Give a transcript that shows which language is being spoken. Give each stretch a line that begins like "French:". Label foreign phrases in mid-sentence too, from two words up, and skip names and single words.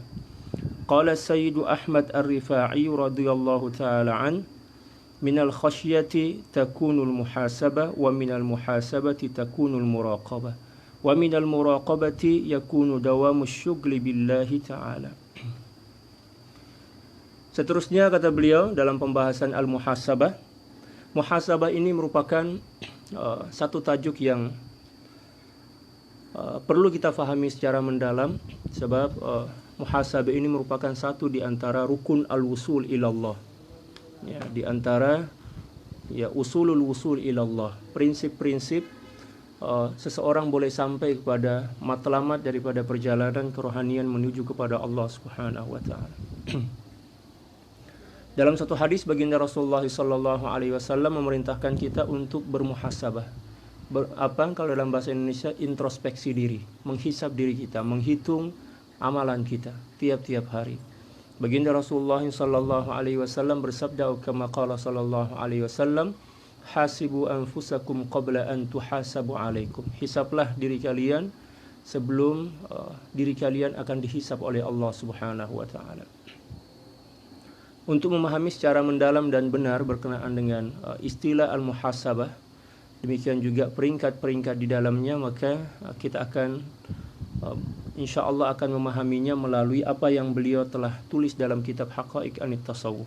Arabic: قال السيد أحمد الرفاعي رضي الله تعالى عنه: من الخشية تكون المحاسبة، ومن المحاسبة تكون المراقبة، ومن المراقبة يكون دوام الشغل بالله تعالى.
Malay: Seterusnya kata beliau dalam pembahasan al-muhasabah. Muhasabah ini merupakan satu tajuk yang perlu kita fahami secara mendalam, sebab muhasabah ini merupakan satu di antara rukun
Arabic: الوصول إلى الله.
Malay: Ya, di antara
Arabic: أصول الوصول إلى الله,
Malay: prinsip-prinsip seseorang boleh sampai kepada matlamat daripada perjalanan kerohanian menuju kepada Allah
Arabic: سبحانه وتعالى.
Malay: Dalam satu hadis baginda Rasulullah
Arabic: صلى الله عليه وسلم
Malay: memerintahkan kita untuk bermuhasabah. Kalau dalam bahasa Indonesia, introspeksi diri, menghisab diri kita, menghitung amalan kita tiap-tiap hari. Baginda Rasulullah
Arabic: صلى الله عليه وسلم bersabda, كما قال صلى الله عليه وسلم: حاسبوا أنفسكم قبل أن تحاسبوا عليكم.
Malay: Hisablah diri kalian sebelum diri kalian akan dihisab oleh Allah
Arabic: سبحانه وتعالى.
Malay: Untuk memahami secara mendalam dan benar berkenaan dengan istilah al-muhasabah, demikian juga peringkat-peringkat di dalamnya, maka kita akan insyaallah akan memahaminya melalui apa yang beliau telah tulis dalam kitab Haqaiq Anit Tasawuf.